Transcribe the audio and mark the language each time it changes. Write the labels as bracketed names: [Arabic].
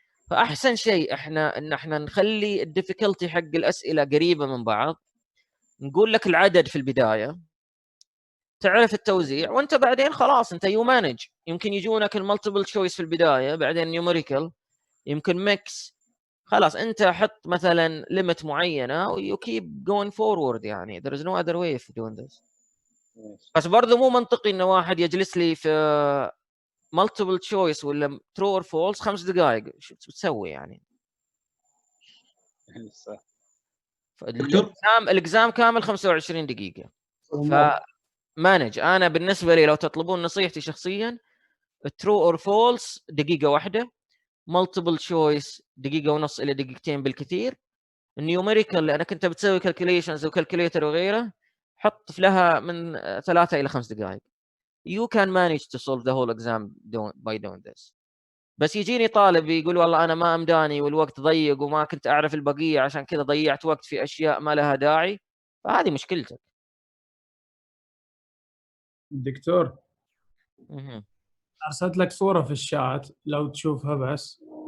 [Arabic] فاحسن شيء احنا نخلي الديفيكولتي حق الاسئله قريبه من بعض، نقول لك العدد في البدايه، تعرف التوزيع، وانت بعدين خلاص انت [English] You manage. [Arabic] يمكن يجونك المالتيبل تشويس في البدايه، بعدين نيوميريكال، يمكن ميكس. خلاص انت حط مثلا ليميت معينه [English] ويو كيب جوين فورورد. [Arabic] يعني [English] there is no other way of doing this. [Arabic] بس برضه مو منطقي انه واحد يجلس لي في مالتيبل تشويس ولا ترو اور فولس 5 دقائق. شو بتسوي يعني؟ صح. الاكزام كامل 25 دقيقه. فمانج. انا بالنسبه لي لو تطلبون نصيحتي شخصيا، ترو اور فولس دقيقه واحده، مالتيبل تشويس دقيقه ونص الى دقيقتين بالكثير، النيوميريكال لانك انت بتسوي كالكوليشنز وكالكوليتر وغيره حط لها من 3 الى 5 دقائق. [English] you can manage to solve the whole exam by doing this. [Arabic] بس يجيني طالب يقول والله انا ما امداني والوقت ضيق وما كنت اعرف البقيه عشان كذا ضيعت وقت في اشياء ما لها داعي، فهذه مشكلتك. دكتور ارسلت لك صوره في الشات لو تشوفها بس.